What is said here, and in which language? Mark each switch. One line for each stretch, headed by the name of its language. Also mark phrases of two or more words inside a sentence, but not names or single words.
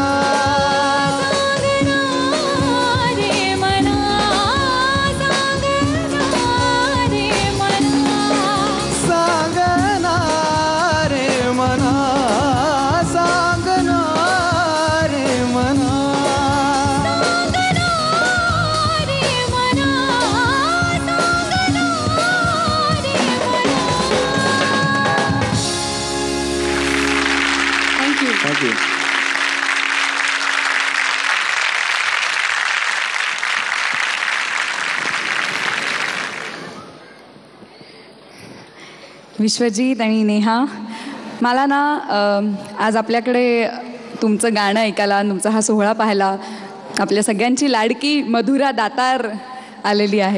Marathi: सांगना रे मना सांगना रे मना सांगना रे मना सांगना रे मना सांगना रे मना सांगना रे मना. थँक्यू. थँक्यू. विश्वजित आणि नेहा, मला ना आज आपल्याकडे तुमचं गाणं ऐकायला, तुमचा हा सोहळा पाहायला आपल्या सगळ्यांची लाडकी मधुरा दातार आलेली आहे.